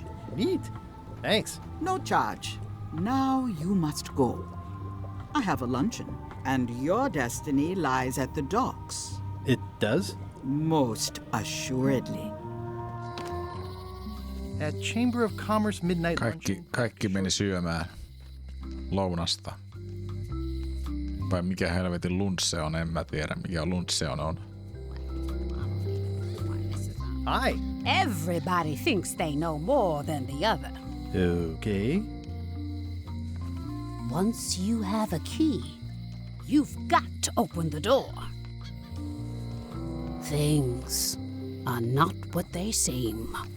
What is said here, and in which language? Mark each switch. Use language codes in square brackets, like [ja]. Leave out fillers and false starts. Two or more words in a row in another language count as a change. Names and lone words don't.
[en] Neat. Thanks. No charge. Now you must go. I have a luncheon, and your destiny lies at the docks. It does? Most assuredly. At Chamber of Commerce midnight [fi] Kaikki meni syömään lounasta. Vai mikä helvetin lunch on, en mä tiedä mikä lunch on. [en] Hi. Everybody thinks they know more than the other. Okay. Once you have a key, you've got to open the door. Things are not what they seem.